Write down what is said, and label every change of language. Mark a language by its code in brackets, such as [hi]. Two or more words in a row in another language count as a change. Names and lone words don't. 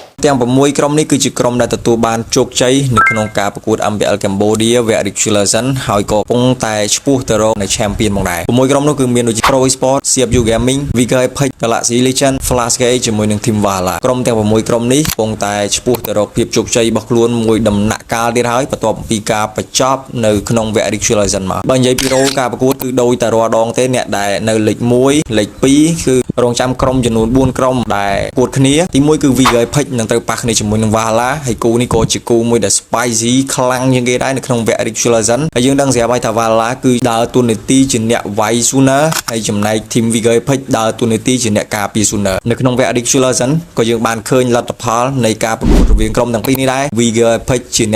[km] ទាំង6ក្រុមនេះគឺជាក្រុមដែលទទួលបានជោគជ័យនៅក្នុងការប្រកួត MPL Cambodia វគ្គ [en] Regular Season [km] ហើយក៏កំពុងតែឆ្ពោះទៅរកនៅ Champion មកដែរ6ក្រុមនោះគឺមានដូចជា Pro Sport CFU Gaming Viger Apex Galaxy Legend Flashgate ជាមួយនឹង Team Valhalla ក្រុមទាំង6ក្រុមនេះកំពុងតែឆ្ពោះទៅរកភាពជោគជ័យរបស់ខ្លួនមួយដំណាក់កាលទៀតហើយបន្ទាប់ពីការបញ្ចប់នៅក្នុងវគ្គ [en] Regular Season [km] មកបើនិយាយពីរោការប្រកួតគឺដូចតែរាល់ដងទេអ្នកដែលនៅលេខ1លេខ2គឺរងចាំក្រុមចំនួន4 ក្រុមដែលប្រកួតគ្នាទី1គឺ Viger Apex នឹងត្រូវប៉ះគ្នាជាមួយនឹង Valhalla ហើយគូនេះក៏ជាគូមួយដែល spicy ខ្លាំងជាងគេដែរនៅក្នុងវគ្គ [en] Regular Season [km] ហើយយើងដឹងស្រាប់ហើយថា Valhalla គឺដើរតួនាទីជាអ្នកវាយ Sooner ហើយចំណែក Team Viger Apex ដើរតួនាទីជាអ្នកការពារ Sooner នៅក្នុងវគ្គ [en] Regular Season [km] ក៏យើងបានឃើញលទ្ធផលនៃការប្រកួតរវាងក្រុមទាំងពីរនេះដែរ Viger Apex ជាអ្នក